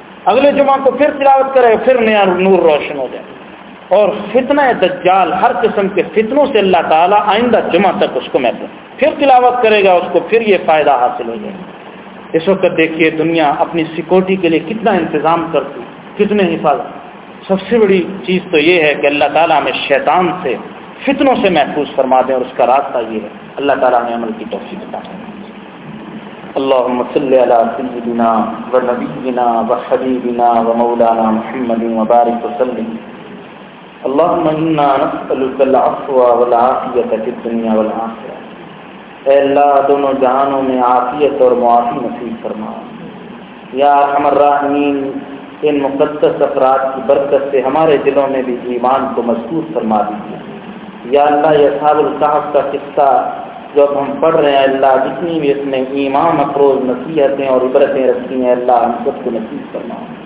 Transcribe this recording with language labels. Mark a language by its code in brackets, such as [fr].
[ur] اگلے جمعہ کو پھر تلاوت کرے, پھر نیا نور روشن ہو جائے, اور فتنہ دجال, ہر قسم کے فتنوں سے اللہ تعالیٰ آئندہ جمعہ تک اس کو محفوظ, پھر تلاوت کرے گا, اس کو پھر یہ فائدہ حاصل ہو جائے گا. اس وقت دیکھیے دنیا اپنی سیکورٹی کے لیے کتنا انتظام کرتی, کتنے حفاظت. سب سے بڑی چیز تو یہ ہے کہ اللہ تعالیٰ ہمیں شیطان سے, فتنوں سے محفوظ فرما دیں, اور اس کا راستہ یہ ہے, اللہ تعالیٰ ہمیں عمل کی توفیق عطا فرمائے. [ar] اللهم صل على سيدنا ونبينا وحبيبنا ومولانا محمد وبارك وسلم. اللهم انا نسألك العفو والعافية في الدنيا والآخرة. [ur] اے اللہ دونوں جہانوں میں عافیت اور معافی نصیب فرما. یا ارحم الراحمین, ان مقدس افراد کی برکت سے ہمارے دلوں میں بھی ایمان کو مضبوط فرما دیجیے. یا اللہ, یہ اصحاب الکہف کا قصہ جو اب ہم پڑھ رہے ہیں, اللہ جتنی بھی اس میں امام افروز نصیحتیں اور عبرتیں رکھی ہیں, اللہ ہم سب کو نصیب فرما.